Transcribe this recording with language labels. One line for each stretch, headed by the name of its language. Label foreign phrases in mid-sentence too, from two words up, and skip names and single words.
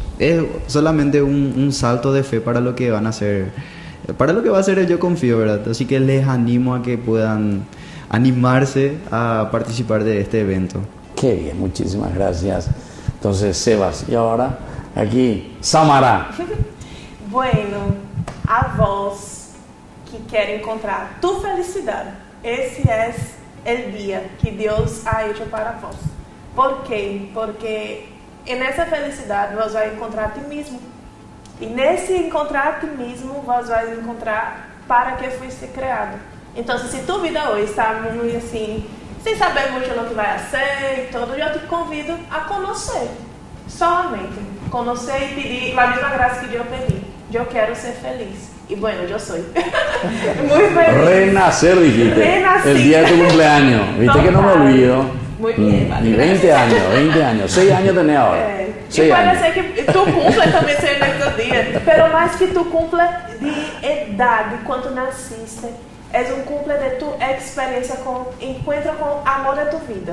Spanish: Es solamente un salto de fe para lo que van a hacer, para lo que va a ser el Yo Confío, ¿verdad? Así que les animo a que puedan animarse a participar de este evento. Qué bien, muchísimas gracias. Entonces, Sebas, y ahora aquí, Samara. Bueno,
Portuguese: a vos que quer encontrar tu felicidade, esse é
Spanish: el día que Dios ha hecho para vos. ¿Por qué? Porque en esa felicidad vos vas a encontrar a ti mismo. Y nesse encontrar a ti mismo vos vas a encontrar para que fuiste creado. Entonces, si tu vida hoy está muy
Portuguese: assim, sem saber muito o que vai ser e tudo, eu te convido a conhecer. Solamente conhecer e pedir a mesma graça que eu pedi. Eu quero ser feliz.
Spanish: Y bueno, yo soy muy feliz. Renacer, dijiste. Renací. El día de tu cumpleaños. Viste que no me olvido. Muy bien, vale. Y 20 años. 6 años tenés ahora. Y puede ser que tu cumple también sea en estos días. Pero más que tu cumple de edad, de cuando naciste, es un cumple de tu experiencia con encuentro con amor de tu vida.